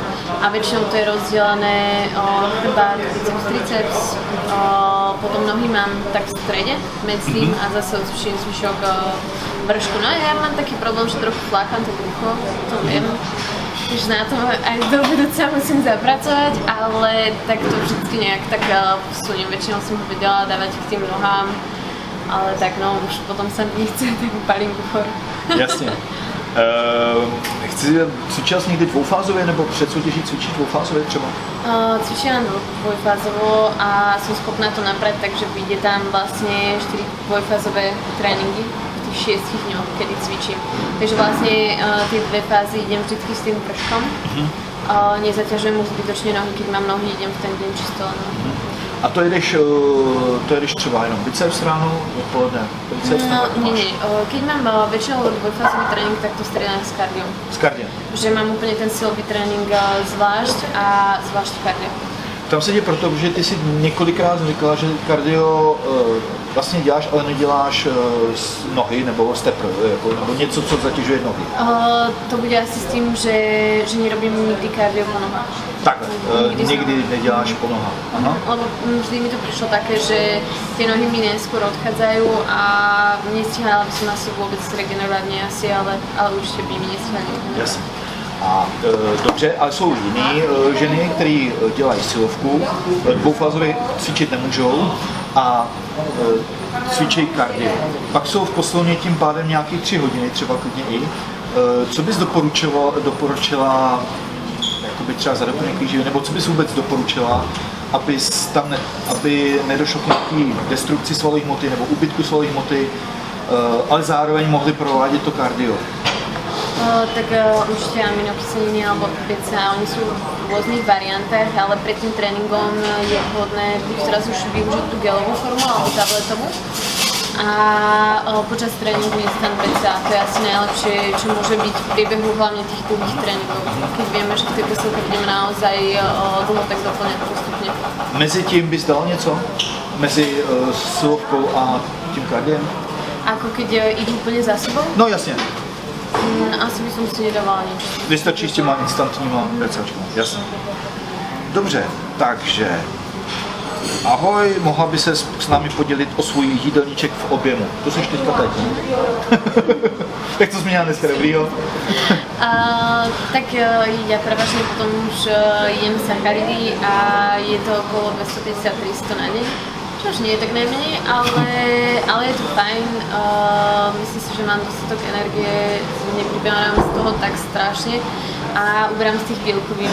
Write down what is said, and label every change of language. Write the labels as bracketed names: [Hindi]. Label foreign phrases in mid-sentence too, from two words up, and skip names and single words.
[Slovak] A väčšinou to je rozdelené chrbát, biceps, triceps, potom nohy mám tak v strede, medzi tým a zase odcvičujem zvyšok vršku. No ja mám taký problém, že trochu flákam to brucho, to viem. Takže na tom aj do budúca musím zapracovať, ale tak to vždycky nejak tak posuniem. Väčšinou som ho vedela dávať k tým nohám. Ale tak no, už potom sa mi chce, tak upalím buchor. [Czech] Jasně. Cvičila jsi někdy dvoufázově nebo před soutěží cvičíš dvoufázově třeba? [Slovak] Cvičila dvojfázovo a som schopná to naprať, takže vyjde tam vlastne 4 dvojfázové tréningy v tých 6 dňoch, kedy cvičím. Takže vlastne tie 2 fázy idem vždy s tým vrškom. nezaťažujem už zbytočne nohy, keď mám nohy, idem v ten deň čisto len. [Czech] A to jedeš třeba jenom biceps ráno, odpoledne, biceps? [Slovak] Nie. Keď mám väčšinou dvojfázový trénink, tak to striedam s kardiom. [Czech] S kardiem? Že mám úplně ten silový trénink zvlášť a zvlášť kardio. Tam se děje proto, že ty si několikrát říkala, že kardio vlastně děláš, ale neděláš z nohy nebo stepr, jako, nebo něco, co zatěžuje nohy. [Slovak] To bude asi s tím, že nerobím nikdy kardio po nohách. [Czech] Tak, nikdy neděláš po nohách. Aha. [Slovak] Lebo vždy mi to prišlo také, že tie nohy mi neskôr odchádzajú a nestihala by som asi vôbec regenerovať, nie asi, ale určite by mi nestihali. [Czech] Jasně. A dobře, ale jsou jiné ženy, které dělají silovku, dvoufázově cvičit nemůžou a cvičí kardio. Pak jsou v posilovně tím pádem nějakých 3 hodiny, třeba klidně i. Co bys doporučila jakoby třeba za doplněk výživy, nebo co bys vůbec doporučila, aby nedošlo k nějaký destrukci svalové hmoty nebo úbytku svalové hmoty, ale zároveň mohli provádět to kardio? [Slovak] Tak určite aminokyseliny alebo BCA, oni sú v rôznych variantách, ale pred tým tréningom je vhodné buď teraz už využiť tú gelovú formu alebo tabletovú. A počas tréningu instant BCA, to je asi najlepšie, čo môže byť v priebehu hlavne tých dlhých tréningov. Keď vieme, že v tej posilke budeme naozaj dlho, tak doplňať postupne. [Czech] Mezi tím bys dal něco? Mezi silovkou a tím kardiem? [Slovak] Ako keď idú úplne za sebou? [Czech] No jasně. [Slovak] Asi by som si nedávala nič. [Czech] Vystačí s těma instantníma BCAčkama, jasně. Dobře, takže ahoj, mohla by se s námi podělit o svůj jídelníček v objemu. To jsi teďka teď, ne? Jak to jsi měla dneska dobrýho? [Slovak] Tak ja prevažne potom už jem sacharidy a je to okolo 250-300 na deň. Čo už nie je tak najmenej, ale je to fajn. Myslím si, že mám dostatok energie, nepribieram z toho tak strašne a uberám z tých bielkovín.